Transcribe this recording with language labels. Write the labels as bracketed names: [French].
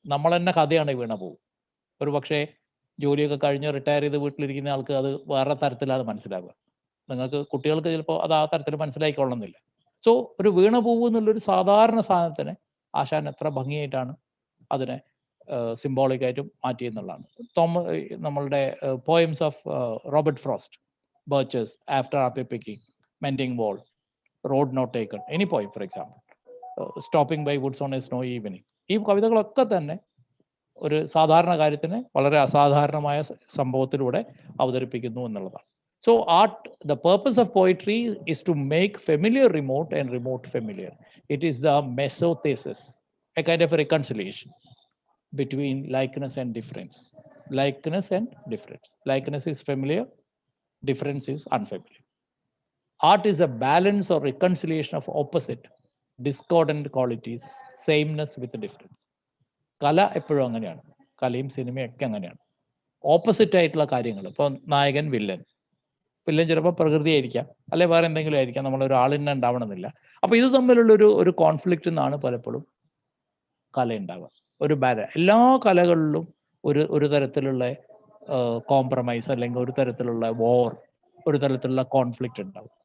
[Malayalam] നമ്മൾ തന്നെ കഥയാണ് വീണ പൂവ്. ഒരു പക്ഷേ ജോലിയൊക്കെ കഴിഞ്ഞ് റിട്ടയർ ചെയ്ത് വീട്ടിലിരിക്കുന്ന ആൾക്ക് അത് വേറെ തരത്തിലാണ് മനസ്സിലാവുക. നിങ്ങൾക്ക് കുട്ടികൾക്ക് ചിലപ്പോൾ അത് ആ തരത്തിൽ മനസ്സിലാക്കിക്കൊള്ളുന്നില്ല. സോ ഒരു വീണ പൂവ് എന്നുള്ളൊരു സാധാരണ സാധനത്തിന് ആശാൻ എത്ര ഭംഗിയായിട്ടാണ് അതിനെ സിംബോളിക്കായിട്ട് മാറ്റി എന്നുള്ളതാണ്. നമ്മളുടെ [English] Poems of Robert Frost, birches after apple picking, mending wall, road not taken, any poem for example, stopping by woods on a snowy evening. [Malayalam] ഈ കവിതകളൊക്കെ തന്നെ ഒരു സാധാരണ കാര്യത്തിനെ വളരെ അസാധാരണമായ സംഭവത്തിലൂടെ അവതരിപ്പിക്കുന്നു എന്നുള്ളതാണ്. [English] So art, the purpose of poetry is to make familiar remote and remote familiar. It is the mesothesis, a kind of a reconciliation between likeness and difference. Likeness and difference. Likeness is familiar, difference is unfamiliar. Art is a balance or reconciliation of opposite, discordant qualities, sameness with difference. [Malayalam] കല എപ്പോഴും അങ്ങനെയാണ്. കലയും സിനിമയും ഒക്കെ അങ്ങനെയാണ്. Opposite ആയിട്ടുള്ള കാര്യങ്ങൾ. ഇപ്പോൾ നായകൻ വില്ലൻ, വില്ലൻ ചിലപ്പോൾ പ്രകൃതിയായിരിക്കാം, അല്ലെ വേറെ എന്തെങ്കിലും ആയിരിക്കാം, നമ്മളൊരാളിനെ ഉണ്ടാവണമെന്നില്ല. അപ്പോൾ ഇത് തമ്മിലുള്ള ഒരു കോൺഫ്ലിക്റ്റ് നിന്നാണ് പലപ്പോഴും കല ഉണ്ടാവുക. ഒരു എല്ലാ കലകളിലും ഒരു തരത്തിലുള്ള കോംപ്രമൈസ് അല്ലെങ്കിൽ ഒരു തരത്തിലുള്ള വോർ, ഒരു തരത്തിലുള്ള കോൺഫ്ലിക്റ്റ് ഉണ്ടാവും.